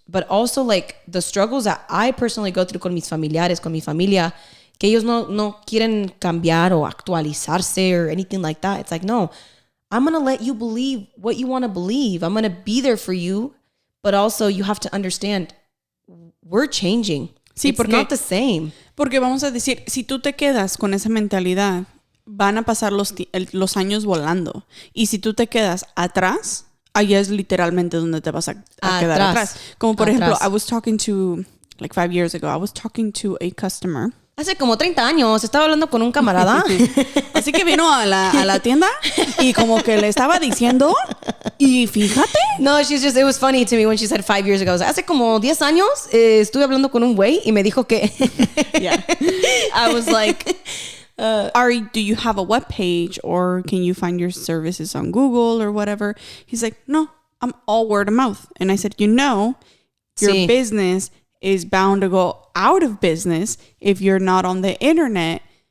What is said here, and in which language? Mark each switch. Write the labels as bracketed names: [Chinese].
[English] But also like the struggles that I personally go through [Spanish] con mis familiares, con mi familia, que ellos no quieren cambiar o actualizarse [English] or anything like that. It's like, no, I'm going to let you believe what you want to believe. I'm going to be there for you. But also you have to understand, we're changing. Sí, it's not the same. [Spanish] Porque vamos a decir, si tú te quedas con esa mentalidad, van a pasar los años volando. Y si tú te quedas atrás, allá es literalmente donde te vas a quedar atrás. Como por ejemplo, [English] I was talking to, like 5 years ago, I was talking to a customer. [Spanish] Hace como 30 años estaba hablando con un camarada. Así que vino a la tienda y como que le estaba diciendo y fíjate. [English] No, it was funny to me when she said 5 years ago. [Spanish] Hace como 10 años estuve hablando con un güey y me dijo que... [English] Yeah. I was like, Ari, do you have a web page or can you find your services on Google or whatever? He's like, no, I'm all word of mouth. And I said, your business is bound to go out of business if you're not on the internet.